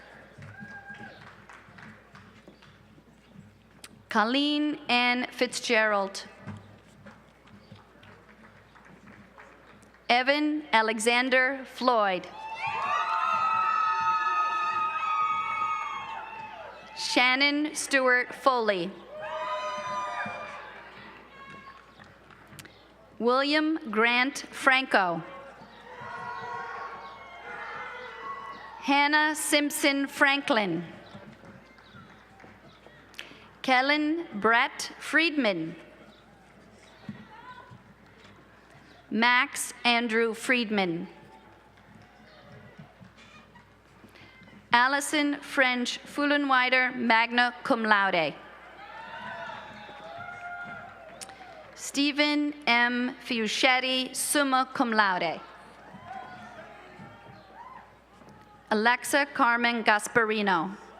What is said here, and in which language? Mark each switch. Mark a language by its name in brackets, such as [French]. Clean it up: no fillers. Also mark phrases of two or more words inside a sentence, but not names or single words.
[English] Colleen Ann Fitzgerald. Evan Alexander Floyd. Shannon Stewart Foley. William Grant Franco. Hannah Simpson Franklin. Kellen Brett Friedman. Max Andrew Friedman. Allison French Fullenwider, [Latin] magna cum laude. [English] Stephen M. Fiuschetti, [Latin] summa cum laude. [English] Alexa Carmen Gasparino.